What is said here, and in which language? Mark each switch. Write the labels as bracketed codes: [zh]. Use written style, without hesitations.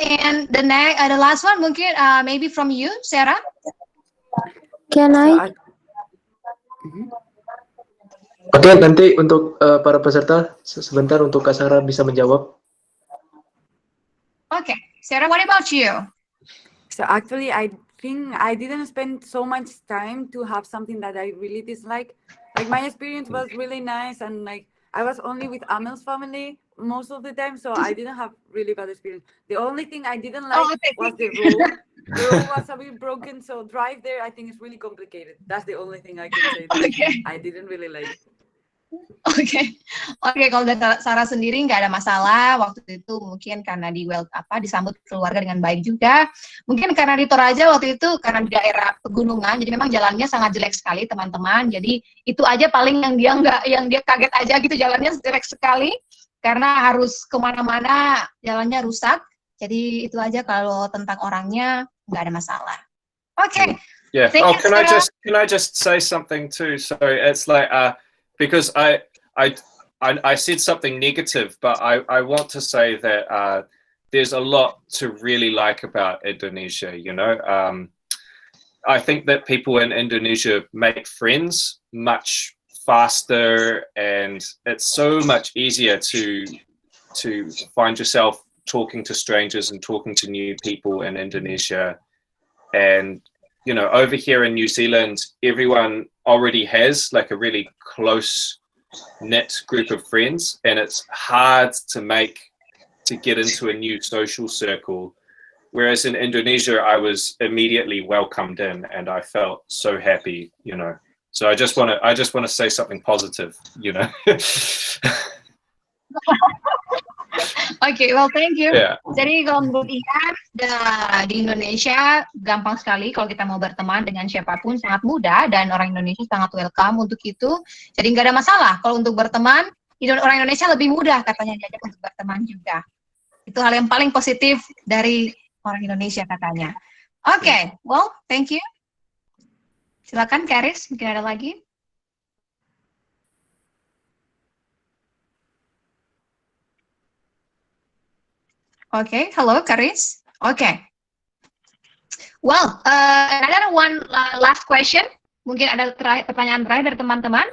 [en] And the last one, mungkin maybe from you, Sarah. Can I? [id] Oke, nanti untuk para peserta sebentar untuk Kak Sarah bisa menjawab. [en] Okay, Sarah, what about you? So actually, I think I didn't spend so much time to have something that I really dislike. Like my experience was really nice, and like I was only with Amel's family most of the time, so I didn't have really bad experience. The only thing I didn't like was the road. The road was a bit broken, so drive there I think it's really complicated. That's the only thing I can say that I didn't really like. [id] Oke, kalau dari Sarah sendiri nggak ada masalah waktu itu, mungkin karena disambut keluarga dengan baik juga. Mungkin karena di Toraja waktu itu karena di daerah pegunungan, jadi memang jalannya sangat jelek sekali teman-teman. Jadi itu aja paling yang dia kaget aja gitu, jalannya jelek sekali karena harus kemana-mana jalannya rusak. Jadi itu aja kalau tentang orangnya nggak ada masalah. Oke. [en] Yeah. Oh, can I just say something too? Sorry, it's like because I said something negative, but I want to say that there's a lot to really like about Indonesia. You know, I think that people in Indonesia make friends much faster, and it's so much easier to find yourself talking to strangers and talking to new people in Indonesia. And you know, over here in New Zealand, everyone already has like a really close knit group of friends, and it's hard to get into a new social circle. Whereas in Indonesia, I was immediately welcomed in, and I felt so happy, you know. So I just want to say something positive, you know. Okay, well, thank you. Yeah. [id] Jadi kalau menurut Ian, di Indonesia gampang sekali kalau kita mau berteman dengan siapapun, sangat mudah, dan orang Indonesia sangat welcome untuk itu. Jadi nggak ada masalah kalau untuk berteman. Orang Indonesia lebih mudah katanya diajak untuk berteman juga. Itu hal yang paling positif dari orang Indonesia katanya. [en] Okay, well, thank you. [id] Silakan Karis, mungkin ada lagi. [en] Okay, hello Karis. Okay. Well, another one last question. [id] Mungkin ada pertanyaan terakhir dari teman-teman.